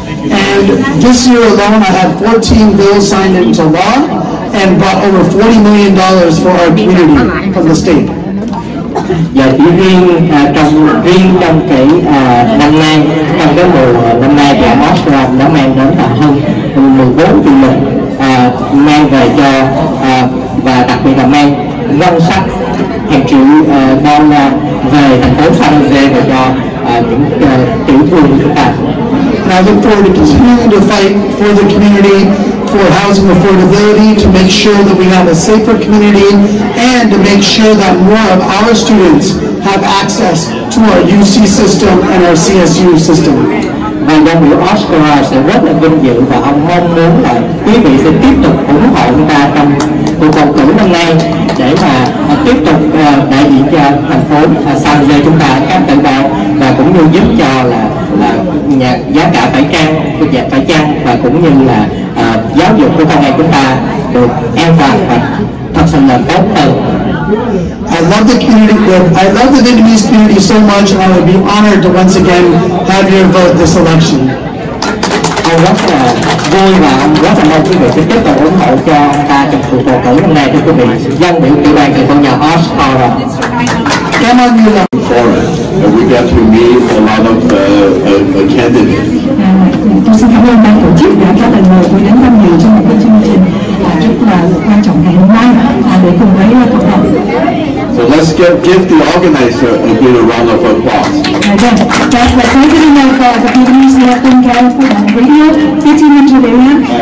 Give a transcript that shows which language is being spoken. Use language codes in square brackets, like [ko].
[en] And this year alone, I had 14 bills signed into law and brought over $40 million for our community from the state. [vi] Và chỉ riêng trong cái năm nay, trong cái mùa năm nay thì Oscar đã mang đến là hơn 14 triệu đồng mang về cho và đặc biệt là mang ngân sách hàng triệu đô la về thành phố San Jose và cho những tiểu thương của chúng ta. [en] And I look forward to continuing to fight for the community, for housing affordability, to make sure that we have a safer community, and to make sure that more of our students have access to our UC system and our CSU system. [vi] Và danh hiệu Oscar sẽ rất là vinh dự và ông mong muốn là quý vị sẽ tiếp tục ủng hộ chúng ta trong cuộc bầu cử năm nay để mà tiếp tục đại diện cho thành phố San Jose chúng ta các tiểu bang và cũng như giúp cho là giá cả phải chăng và cũng như là giáo dục của con em chúng ta được an toàn và thật sự là tốt hơn. [en] I love the community. I love the Vietnamese community so much, and I would be honored to once again have your vote this election. [vi] Ông rất là vui và ông rất là mong quý vị sẽ tiếp tục ủng hộ cho ông ta trong cuộc bầu cử năm nay thưa quý vị. Dân biểu tiểu bang từ con nhà Oscar. Cảm ơn nhiều lắm. [en] We got to meet a lot of candidates. [vi] Tôi xin cảm ơn ban tổ chức đã có lời mời tôi đến tham dự trong một cái chương trình rất là quan trọng ngày hôm nay để cùng với cộng đồng. [en] So let's give the organizer a good round of applause. The president of the Vietnamese Latin California Radio, 1500 area.